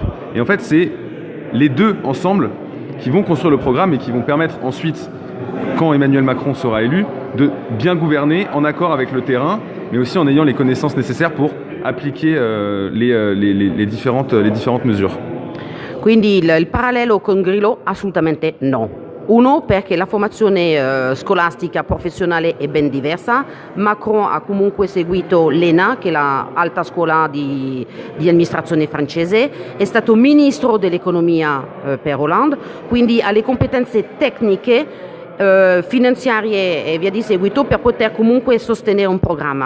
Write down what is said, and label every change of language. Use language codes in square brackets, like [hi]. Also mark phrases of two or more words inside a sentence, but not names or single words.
[fr] Et en fait, c'est les deux ensemble qui vont construire le programme et qui vont permettre ensuite, quand Emmanuel Macron sera élu, de bien gouverner en accord avec le terrain, mais aussi en ayant les connaissances nécessaires pour appliquer les différentes mesures. [it] Quindi il parallelo con Grillo assolutamente no. Uno, perché la formazione scolastica professionale è ben diversa. Macron ha comunque seguito l'ENA, che è l'alta scuola di amministrazione francese, è stato ministro dell'economia per Hollande, quindi ha le competenze tecniche, finanziarie e via di seguito per poter comunque sostenere un programma.